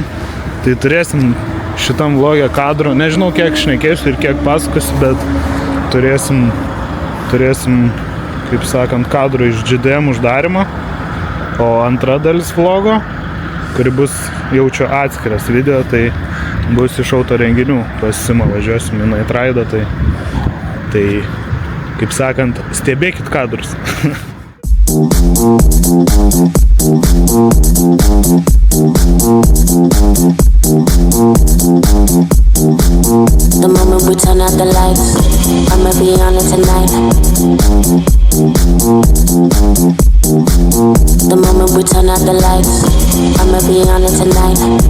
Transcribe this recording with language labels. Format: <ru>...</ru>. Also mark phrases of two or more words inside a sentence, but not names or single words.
<lt>Tai turėsim šitam vlogė kadro. Nežinau, kiek šnekėsiu ir kiek pasakosiu, bet turėsim, kaip sakant, kadrų iš GDM uždarimo. O antra dalis vlogo, kuri bus jaučio atskiras video, tai bus iš auto renginių. Pas Simą važiuosim į Night Ride'ą, tai, kaip sakant, stebėkit kadrus.</lt> <en>The moment we turn out the lights, I'ma be on it tonight. The moment we turn out the lights, I'ma be on it tonight.</en>